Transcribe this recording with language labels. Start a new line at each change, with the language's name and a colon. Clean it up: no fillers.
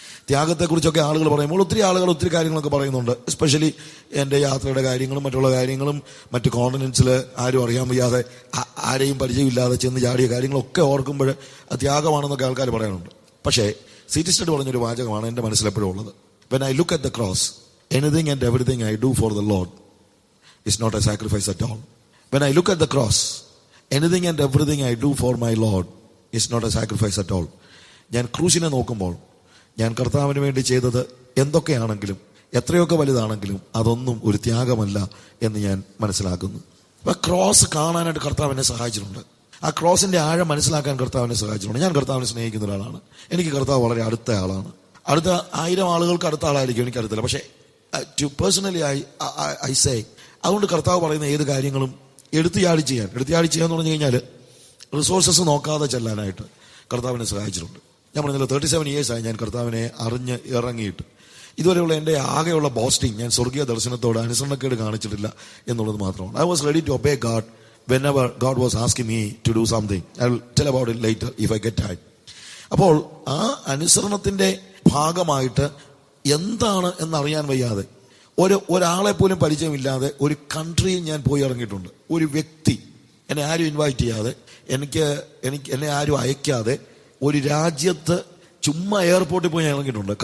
Malayalam: ത്യാഗത്തെക്കുറിച്ചൊക്കെ ആളുകൾ പറയുമ്പോൾ ഒത്തിരി ആളുകൾ ഒത്തിരി കാര്യങ്ങളൊക്കെ പറയുന്നുണ്ട്. എസ്പെഷ്യലി എൻ്റെ യാത്രയുടെ കാര്യങ്ങളും മറ്റുള്ള കാര്യങ്ങളും മറ്റ് കോണ്ടിനെന്റ്സിൽ ആരും അറിയാൻ വയ്യാതെ ആരെയും പരിചയമില്ലാതെ ചെന്ന് ചാടിയ കാര്യങ്ങളൊക്കെ ഓർക്കുമ്പോൾ ത്യാഗമാണെന്നൊക്കെ ആൾക്കാർ പറയാനുണ്ട്. പക്ഷേ സീറ്റിസ്റ്റഡ് പറഞ്ഞൊരു വാചകമാണ് എൻ്റെ മനസ്സിലെപ്പോഴും ഉള്ളത്.
English: When I look at the cross, anything and everything I do for the Lord is not a sacrifice at all. When I look at the cross, anything and everything I do for my Lord is not a sacrifice at all.
Malayalam: ഞാൻ ക്രൂശിനെ നോക്കുമ്പോൾ ഞാൻ കർത്താവിന് വേണ്ടി ചെയ്തത് എന്തൊക്കെയാണെങ്കിലും എത്രയൊക്കെ വലുതാണെങ്കിലും അതൊന്നും ഒരു ത്യാഗമല്ല എന്ന് ഞാൻ മനസ്സിലാക്കുന്നു. അപ്പൊ ക്രോസ് കാണാനായിട്ട് കർത്താവിനെ സഹായിച്ചിട്ടുണ്ട്. ആ ക്രോസിന്റെ ആഴം മനസ്സിലാക്കാൻ കർത്താവിനെ സഹായിച്ചിട്ടുണ്ട്. ഞാൻ കർത്താവിനെ സ്നേഹിക്കുന്ന ഒരാളാണ്. എനിക്ക് കർത്താവ് വളരെ അടുത്ത ആളാണ്. അടുത്ത 1000 ആളുകൾക്ക് അടുത്ത ആളായിരിക്കും, എനിക്കറിയത്തില്ല. പക്ഷെ
English: personally I say,
Malayalam: അതുകൊണ്ട് കർത്താവ് പറയുന്ന ഏത് കാര്യങ്ങളും എടുത്തിയാടി ചെയ്യാന്ന് പറഞ്ഞു കഴിഞ്ഞാൽ റിസോഴ്സസ് നോക്കാതെ ചെല്ലാനായിട്ട് കർത്താവിനെ സഹായിച്ചിട്ടുണ്ട്. ഞാൻ പറഞ്ഞല്ലോ 37 years ആയി ഞാൻ കർത്താവിനെ അറിഞ്ഞ് ഇറങ്ങിയിട്ട്. ഇതുവരെയുള്ള എൻ്റെ ആകെയുള്ള ബോസ്റ്റിംഗ്, ഞാൻ സ്വർഗീയ ദർശനത്തോട് അനുസരണക്കേട് കാണിച്ചിട്ടില്ല എന്നുള്ളത് മാത്രമാണ്.
English: I was ready to obey God whenever God was asking me to do something. I will tell about it later if I get time.
Malayalam: അപ്പോൾ ആ അനുസരണത്തിന്റെ ഭാഗമായിട്ട് എന്താണ് എന്നറിയാൻ വയ്യാതെ, ഒരാളെ പോലും പരിചയമില്ലാതെ ഒരു കൺട്രിയിൽ ഞാൻ പോയി ഇറങ്ങിയിട്ടുണ്ട്. ഒരു വ്യക്തി എന്നെ ആരും ഇൻവൈറ്റ് ചെയ്യാതെ, എന്നെ ആരും അയക്കാതെ ഒരു രാജ്യത്ത് ചുമ്മാ എയർപോർട്ടിൽ പോയി ഞാൻ ഇറങ്ങിയിട്ടുണ്ട്.